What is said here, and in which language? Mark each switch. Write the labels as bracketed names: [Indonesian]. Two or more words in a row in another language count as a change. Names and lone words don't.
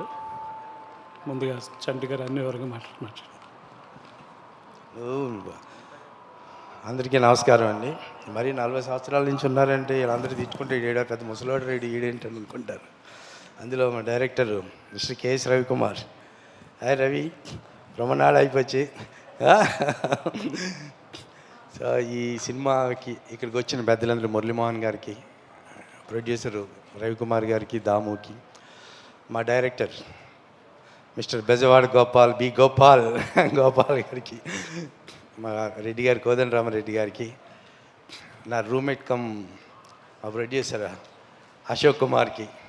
[Telugu] ముందుగా చంటి గారు అన్ని వరకు మాట్లాడు. అందరికీ నమస్కారం అండి. మరి 40 సంవత్సరాల నుంచి ఉన్నారంటే వీళ్ళందరూ తెచ్చుకుంటే ఈడేడా పెద్ద ముసలోడు రెడీ ఈడేంటి అనుకుంటారు. అందులో మా డైరెక్టర్ మిస్టర్ కెఎస్ రవికుమార్. హాయ్ రవి, [Tamil] ரொம்ப நாள் ஆகிப்போச்சு. [Telugu] సో ఈ సినిమాకి ఇక్కడికి వచ్చిన పెద్దలందరూ మురళీమోహన్ గారికి, ప్రొడ్యూసరు రవికుమార్ గారికి, దాముకి, మా డైరెక్టర్ మిస్టర్ బెజవాడ గోపాల్ గోపాల్ గారికి, మా రెడ్డి గారి కోదండరామరెడ్డి గారికి, నా రూమ్మేట్ కమ్ మా ప్రొడ్యూసర్ అశోక్ కుమార్కి,